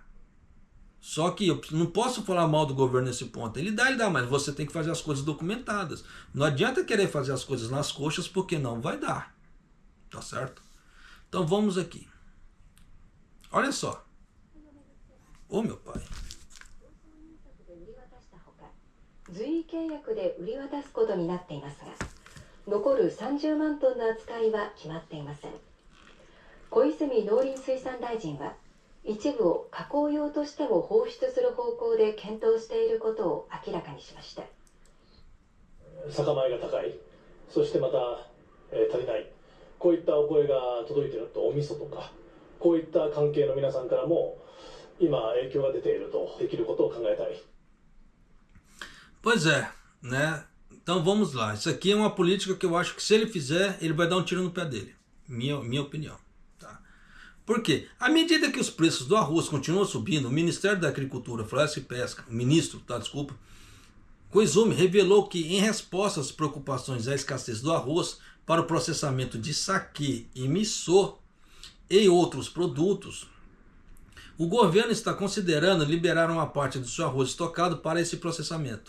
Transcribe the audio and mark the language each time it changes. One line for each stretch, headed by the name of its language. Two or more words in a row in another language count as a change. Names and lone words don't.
Portuguese: Só que eu não posso falar mal do governo nesse ponto. Ele dá, mas você tem que fazer as coisas documentadas. Não adianta querer fazer as coisas nas coxas, porque não vai dar. Tá certo? Então vamos aqui. Olha só. Ô meu pai.
Japanese: 随意契約で売り渡すことになっていますが、残る30万トンの扱いは決まっていません。小泉農林水産大臣は、一部を加工用としても放出する方向で検討していることを明らかにしました。酒米が高い、そしてまた、足りない、こういったお声が届いていると、お味噌とかこういった関係の皆さんからも、 今影響が出ているとできることを考えたい。
Portuguese: Pois é, né? Então vamos lá. Isso aqui é uma política que eu acho que se ele fizer, ele vai dar um tiro no pé dele. Minha opinião. Tá? Por quê? À medida que os preços do arroz continuam subindo, o Ministério da Agricultura, Floresta e Pesca, o ministro, tá, desculpa, Koizumi revelou que, em resposta às preocupações à escassez do arroz para o processamento de saquê e miso e outros produtos, o governo está considerando liberar uma parte do seu arroz estocado para esse processamento.